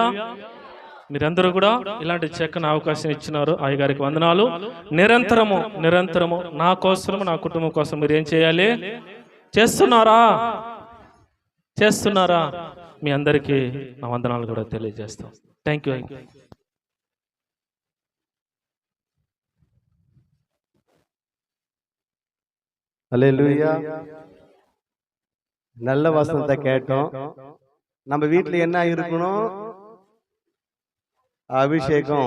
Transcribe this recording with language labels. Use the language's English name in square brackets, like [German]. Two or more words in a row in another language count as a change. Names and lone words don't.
[Telugu] మీరందరూ కూడా ఇలాంటి చక్కని అవకాశం ఇచ్చినారు. అయ్యగారికి వందనాలు. నిరంతరము నా కోసం, నా కుటుంబం కోసం మీరు ఏం చేయాలి? చేస్తున్నారా? మీ అందరికీ నా వందనాలు కూడా తెలియజేస్తాం. [English] thank you. [Tamil] அல்லேலூயா. நல்ல வசனத்தை கேட்டோம். நம்ம வீட்டுல என்ன இருக்கணும்? அபிஷேகம்.